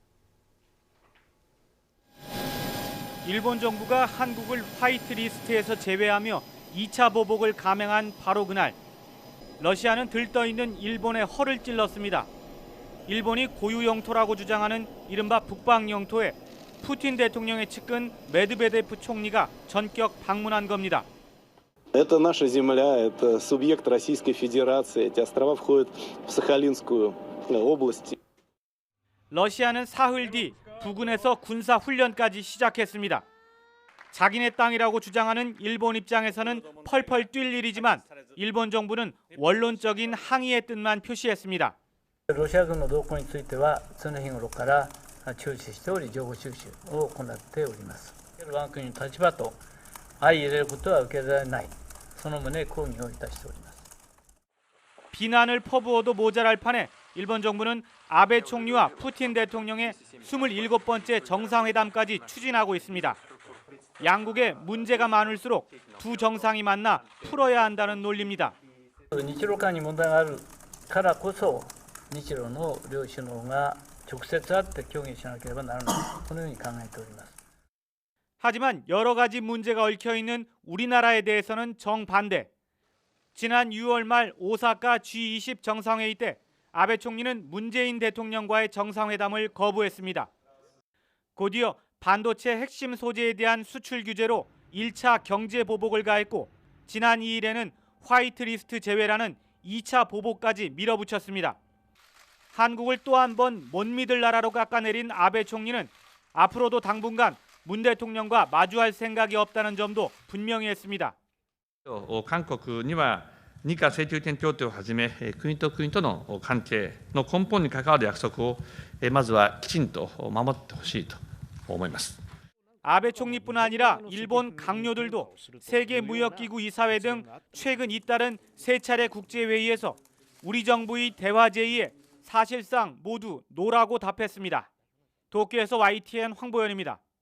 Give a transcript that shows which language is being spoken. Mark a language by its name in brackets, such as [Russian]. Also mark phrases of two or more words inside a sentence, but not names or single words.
[Korean] 일본 정부가 한국을 화이트리스트에서 제외하며 2차 보복을 감행한 바로 그날, 러시아는 들떠있는 일본의 허를 찔렀습니다. 일본이 고유 영토라고 주장하는 이른바 북방 영토에 푸틴 대통령의 측근 메드베데프 총리가 전격 방문한 겁니다. [Russian] Это наша земля, это субъект Российской Федерации. Эти острова входят в Сахалинскую область. [Korean] 러시아는 사흘 뒤 부근에서 군사 훈련까지 시작했습니다. 자기네 땅이라고 주장하는 일본 입장에서는 펄펄 뛸 일이지만 일본 정부는 원론적인 항의의 뜻만 표시했습니다. [Japanese] ロシア軍の動向については常日頃から注視しており情報収集を行っております。我が国の立場と相入れることは受けられない。その旨抗議をいたしております。 [Korean] 비난을 퍼부어도 모자랄 판에 일본 정부는 아베 총리와 푸틴 대통령의 27번째 정상회담까지 추진하고 있습니다. 양국에 문제가 많을수록 두 정상이 만나 풀어야 한다는 논리입니다. [Japanese] 日露間に問題があるからこそ日露の両首脳が直接会って協議しなければならないこのように考えております. [Korean] 하지만 여러 가지 문제가 얽혀 있는 우리나라에 대해서는 정반대. 지난 6월 말 오사카 G20 정상회의 때 아베 총리는 문재인 대통령과의 정상회담을 거부했습니다. 곧이어 반도체 핵심 소재에 대한 수출 규제로 1차 경제 보복을 가했고 지난 2일에는 화이트리스트 제외라는 2차 보복까지 밀어붙였습니다. 한국을 또 한 번 못 믿을 나라로 깎아내린 아베 총리는 앞으로도 당분간 문 대통령과 마주할 생각이 없다는 점도 분명히 했습니다. [Japanese] 韓国には日韓請求権協定をはじめ国と国との関係の根本に関わる約束をまずはきちんと守ってほしいと思います. [Korean] 아베 총리뿐 아니라 일본 강요들도 세계무역기구 이사회 등 최근 잇따른 세 차례 국제회의에서 우리 정부의 대화 제의에 사실상 모두 노라고 답했습니다. 도쿄에서 YTN 황보현입니다.